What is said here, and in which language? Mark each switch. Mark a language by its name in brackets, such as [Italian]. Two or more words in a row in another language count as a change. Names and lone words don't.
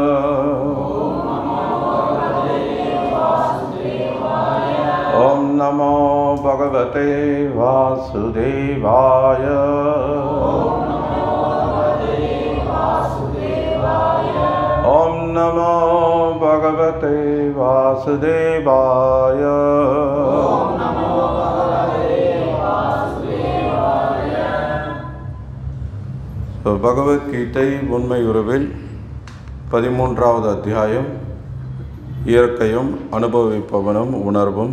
[Sanskrit] ओम नमो भगवते वासुदेवाय। ओम नमो भगवते वासुदेवाय। [Tamil] பகவத்கீதை உண்மை உறவில் 13வது அத்தியாயம், இயற்கையும் அனுபவிப்பவனும் உணர்வும்.